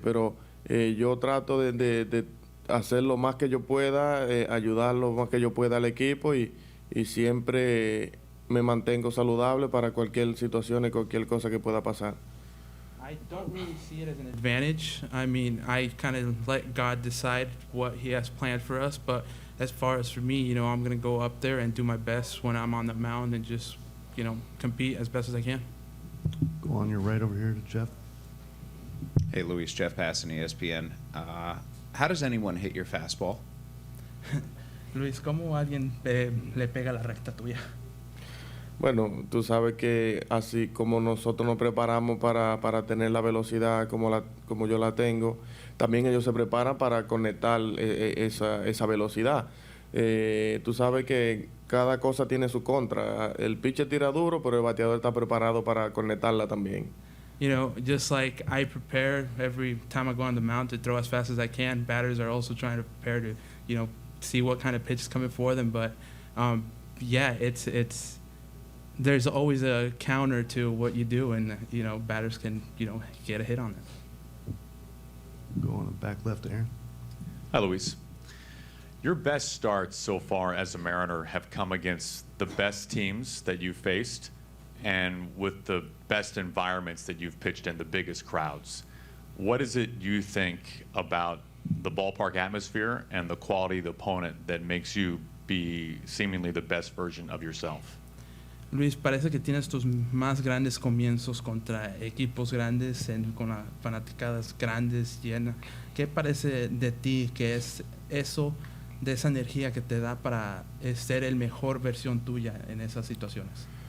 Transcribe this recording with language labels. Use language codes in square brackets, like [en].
[es] Pero yo trato de hacer lo más que yo pueda, ayudar lo más que yo pueda al equipo y siempre me mantengo saludable para cualquier situación y cualquier cosa que pueda pasar. [en] I don't really see it as an advantage. I mean, I kind of let God decide what He has planned for us. But as far as for me, you know, I'm going to go up there and do my best when I'm on the mound and just, you know, compete as best as I can. Go on your right over here to Jeff. Hey, Luis, Jeff Passan, ESPN. How does anyone hit your fastball? [es] Luis, ¿cómo alguien le pega la recta tuya? Bueno, tú sabes que así como nosotros nos preparamos para tener la velocidad como yo la tengo, también ellos se preparan para conectar esa velocidad. Tú sabes que cada cosa tiene su contra. El pitcher tira duro, pero el bateador está preparado para conectarla también. [en] You know, just like I prepare every time I go on the mound to throw as fast as I can, batters are also trying to prepare to, you know, see what kind of pitch is coming for them. But yeah, it's there's always a counter to what you do, and you know, batters can, you know, get a hit on it. Go on the back left, Aaron. Hi, Luis. Your best starts so far as a Mariner have come against the best teams that you've faced and with the best environments that you've pitched in, the biggest crowds. What is it you think about the ballpark atmosphere and the quality of the opponent that makes you be seemingly the best version of yourself? [es] Luis, parece que tienes tus más grandes comienzos contra equipos grandes, con las fanaticadas grandes, llenas. ¿Qué parece de ti que es eso, de esa energía que te da para ser el mejor versión tuya en esas situaciones?